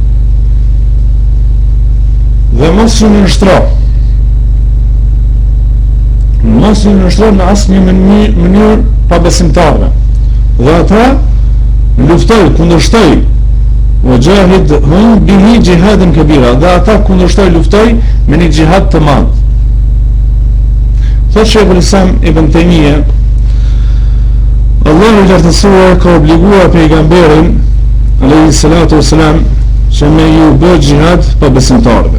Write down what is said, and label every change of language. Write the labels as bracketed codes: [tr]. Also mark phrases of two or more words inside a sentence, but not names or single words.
[sq] Dhe mos ju nështro në asnjë mënyrë pa besimtarve, dhe ata luftoj, kundërshtoj, [ar] وجاهدهم به جهادا كبيرا, [sq] dhe ata kundërshtoj, luftoj me një jihad të madh. Thot Sheikhul Islam Ibn Taymija, Allahu i lartësuar ka obliguar pejgamberin [ar] عليه الصلاة والسلام [sq] që me ju bë jihad pa besimtarve.